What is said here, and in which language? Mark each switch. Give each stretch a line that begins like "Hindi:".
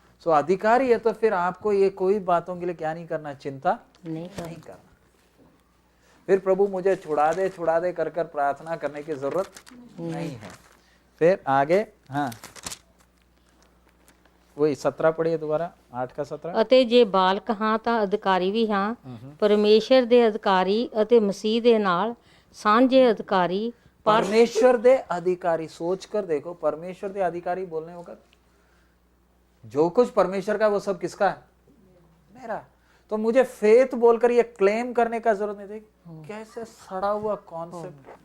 Hindi: सो अधिकारी है तो फिर आपको ये कोई बातों के लिए क्या नहीं करना? चिंता नहीं करना। फिर प्रभु मुझे छुड़ा दे कर कर प्रार्थना करने की जरूरत नहीं है। फिर आगे, हाँ वही 17 पढ़िए दोबारा, 8 का 17।
Punjabi: ਅਤੇ ਜੇ ਬਾਲਕ ਹਾਂ ਤਾਂ ਅਧਿਕਾਰੀ ਵੀ ਹਾਂ, ਪਰਮੇਸ਼ਰ ਦੇ ਅਧਿਕਾਰੀ ਅਤੇ ਮਸੀਹ ਦੇ ਨਾਲ ਸਾਂਝੇ ਅਧਿਕਾਰੀ।
Hindi: परमेश्वर दे अधिकारी, सोच कर देखो, परमेश्वर दे अधिकारी बोलने होगा, जो कुछ परमेश्वर का वो सब किसका है? मेरा। तो मुझे फेथ बोलकर ये क्लेम करने का जरूरत नहीं थी। कैसे सड़ा हुआ कॉन्सेप्ट।